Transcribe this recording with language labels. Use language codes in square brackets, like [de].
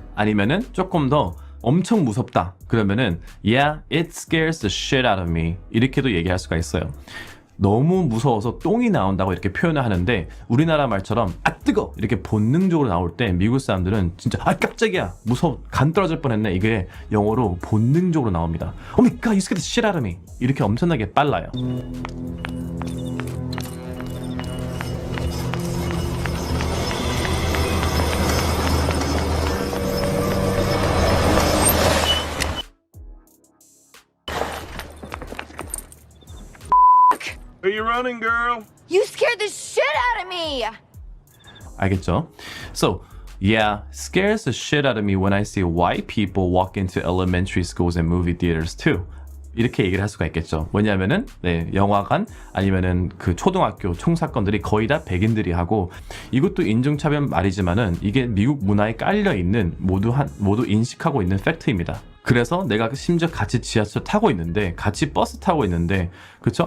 [ko] 아니면은 조금 더 엄청 무섭다. 그러면은 [en] Yeah, it scares the shit out of me. [ko] 이렇게도 얘기할 수가 있어요. 너무 무서워서 똥이 나온다고 이렇게 표현을 하는데 우리나라 말처럼 뜨거! 이렇게 본능적으로 나올 때 미국 사람들은 진짜 깜짝이야! 무서워! 간 떨어질 뻔했네. 이게 영어로 본능적으로 나옵니다. [en] Oh my god, you scared the shit out of me! [ko] 이렇게 엄청나게 빨라요. [en] Are you running, girl? You scared the shit out of me! [ko] 알겠죠? [en] So, yeah, scares the shit out of me when I see white people walk into elementary schools and movie theaters too. [ko] 이렇게 얘기를 할 수가 있겠죠. 왜냐하면은 영화관 아니면은 그 초등학교 총사건들이 거의 다 백인들이 하고 이것도 인종차별 말이지만은 이게 미국 문화에 깔려 있는 모두 인식하고 있는 팩트입니다. 그래서 내가 심지어 같이 지하철 타고 있는데 같이 버스 타고 있는데 그쵸?